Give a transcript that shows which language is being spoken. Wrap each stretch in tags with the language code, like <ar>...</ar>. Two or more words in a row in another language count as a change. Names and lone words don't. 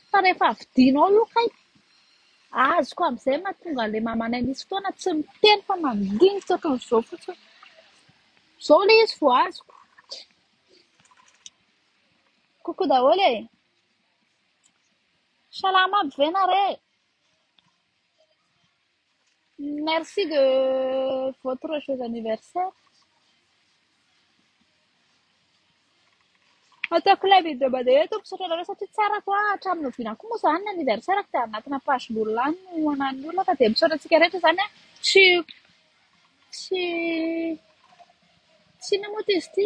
<mg>Fa rehefa vidianao io kay azoko amin'izay mahatonga an'ilay mamanay misy fotoana tsy miteny fa mandinika ohatran'izao fotsiny. Izao ilay izy vao azoko. Kokoa daholo e. Salama aby ve nareo?</mg> <fr>Merci de votre joyeux anniversaire.</fr> <mg>Ataoko ilay video mandeha eto misaotra anareo satria tsara koa hatramin'ny noviana koa moa izany ny anniversaire dia anatina pagen'olona any no anan'ny olona ka dia misaotra antsika rehetra izany a. Tsy inona moa izy ity?</mg>